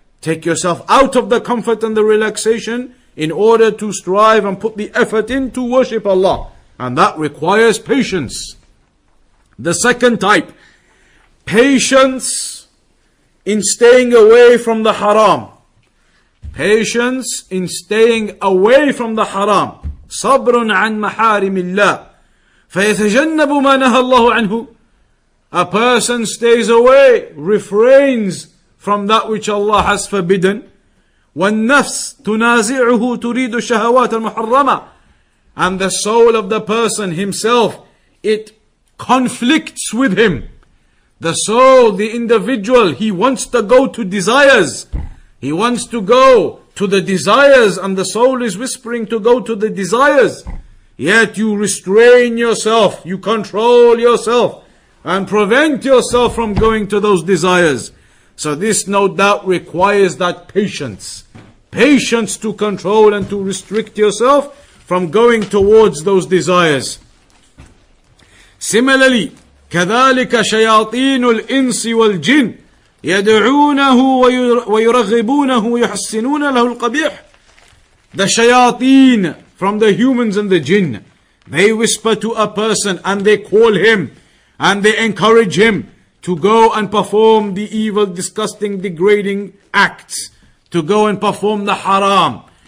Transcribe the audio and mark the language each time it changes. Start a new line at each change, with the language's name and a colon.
English: Take yourself out of the comfort and the relaxation in order to strive and put the effort in to worship Allah. And that requires patience. The second type, patience in staying away from the haram. patience in staying away from the haram.
Arabic: صبر عن محارم الله فيتجنب ما نهى الله عنه.
English: A person stays away, refrains from that which Allah has forbidden.
Arabic: والنفس تنازعه تريد الشهوات المحرمة.
English: And the soul of the person himself, it conflicts with him. The soul, the individual, he wants to go to desires. He wants to go to the desires, and the soul is whispering to go to the desires. Yet you restrain yourself, you control yourself, and prevent yourself from going to those desires. So this no doubt requires that patience. Patience to control and to restrict yourself from going towards those desires. Similarly,
Arabic: كذلك شياطين الإنس والجن يدعونه ويرغبونه ويحسنون له القبيح.
English: The shayateen from the humans and the jinn, they whisper to a person and they call him and they encourage him to go and perform the evil, disgusting, degrading acts, to go and perform the haram.